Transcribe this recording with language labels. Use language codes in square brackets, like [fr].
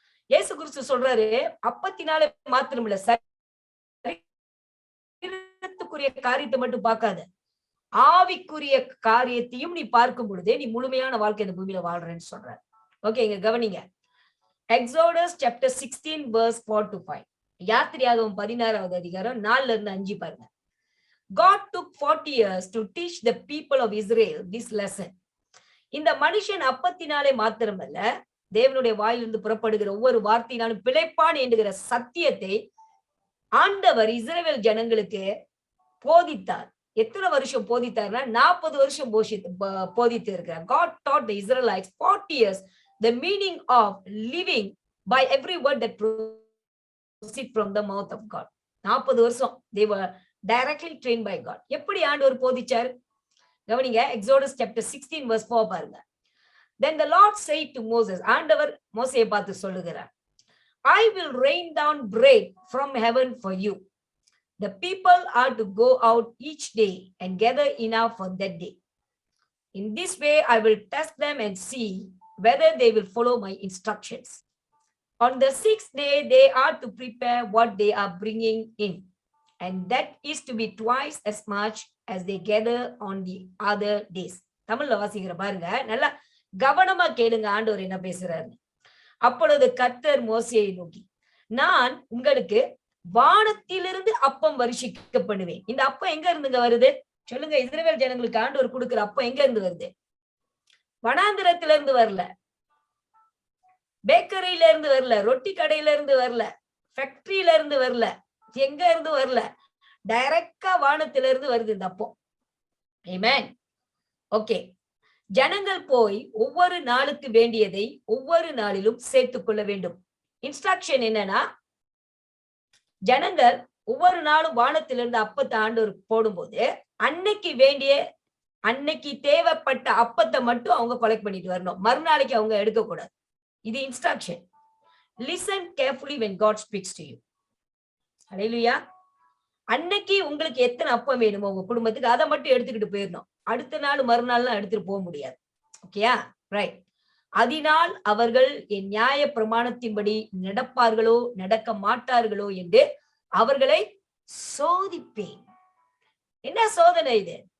[ta] இயேசு கிறிஸ்து சொல்றாரு, அப்பத்தினாலே மாத்திரம் இல்ல, சரீரத்துக்குரிய காரியத்தை மட்டும் பார்க்காத, ஆவிக்குரிய காரியத்தையும் நீ பார்க்கும் பொழுதே நீ முழுமையான வாழ்க்கை இந்த பூமியில வாழ்றேன்னு சொல்றாரு. ஓகே, இங்க கவனிங்க. Exodus chapter [en] 16 verse 4-5. [ta] யாத்திரையாகமம் 16வது அதிகாரம் 4-5 பாருங்க. [en] God took 40 years to teach the people of Israel this lesson. [ta] இந்த மனுஷன் அப்பத்தினாலே மாத்திரமல்ல, தேவனுடைய வாயிலிருந்து புறப்படுகிற ஒவ்வொரு வார்த்தையினாலும் பிழைப்பான் என்கிற சத்தியத்தை ஆண்டவர் இஸ்ரவேல் ஜனங்களுக்கு போதித்தார். எத்தனை வருஷம் போதித்தார்னா 40 வருஷம் போதித்து இருக்கிறார். [en] God taught the Israelites 40 years the meaning of living by every word that proceed from the mouth of God. 40 வருஷம் they were directly trained by God. [ta] எப்படி ஆண்டவர் போதிச்சார்? கவனிங்க. [en] Exodus chapter 16 verse 4 பாருங்க. Then the Lord said to Moses, [ta] ஆண்டவர் மோசேயை பார்த்து சொல்லுகிறார், [en] I will rain down bread from heaven for you. The people are to go out each day and gather enough for that day. In this way, I will test them and see whether they will follow my instructions. On the 6th day, they are to prepare what they are bringing in, and that is to be twice as much as they gather on the other days. [ta] தமிழ்ல வாசிக்கிற பாருங்க, நல்லா கவனமா கேளுங்க ஆண்டவர் என்ன பேசுறாரு. அப்பொழுது கர்த்தர் மோசேயை நோக்கி, நான் உங்களுக்கு வானத்திலிருந்து அப்பம் வருஷிக்க பண்ணுவேன். இந்த அப்பம் எங்க இருந்துங்க வருது சொல்லுங்க? இஸ்ரவேல் ஜனங்களுக்கு ஆண்டவர் கொடுக்கிற அப்பம் எங்க இருந்து வருது? வனாந்திரத்தில இருந்து வரல, பேக்கரியில இருந்து வரல, ரொட்டி கடையில இருந்து வரல, ஃபேக்டரியில இருந்து வரல, எங்க இருந்து வரல, டைரக்டா வானத்தில இருந்து வருது இந்த அப்பம். ஆமென். ஓகே, ஜனங்கள் போய் ஒவ்வொரு நாளுக்கு வேண்டியதை ஒவ்வொரு நாளிலும் சேர்த்துக் கொள்ள வேண்டும். இன்ஸ்ட்ரக்ஷன் என்னன்னா, ஜனங்கள் ஒவ்வொரு நாளும் வானத்திலிருந்து அப்பத்தை ஆண்டவர் போடும்போது அன்னைக்கு வேண்டிய அன்னைக்கு தேவைப்பட்ட அப்பத்தை மட்டும் அவங்க கலெக்ட் பண்ணிட்டு வரணும். மறுநாளைக்கு அவங்க எடுக்க கூடாது. இது instruction. [en] Listen carefully when God speaks to you. Hallelujah. [ta] அன்னைக்கு உங்களுக்கு எத்தனை அப்பம் வேணுமோ உங்க குடும்பத்துக்கு அதை மட்டும் எடுத்துக்கிட்டு போயிடணும். அடுத்த நாள் மறுநாள்லாம் எடுத்துட்டு போக முடியாது. ஓகேயா? ரைட். அதனால் அவர்கள் என் நியாய பிரமாணத்தின்படி நடப்பார்களோ நடக்க மாட்டார்களோ என்று அவர்களை சோதிப்பேன். என்ன சோதனை இது?